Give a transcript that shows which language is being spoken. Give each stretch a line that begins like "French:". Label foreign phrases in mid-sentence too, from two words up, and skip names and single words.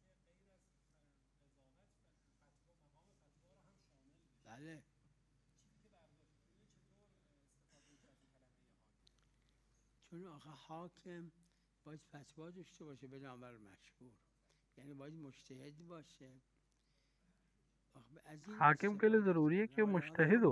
Persian: بله، چون آخه حاکم باید فتوا داشته باشه به نامر مشهور، یعنی باید مجتهد باشه. از این
Urdu: حاکم کے لیے
Persian: استفاده
Urdu: ضروری ہے کہ
Persian: کردن، ولی حالا
Urdu: مجتہد ہو.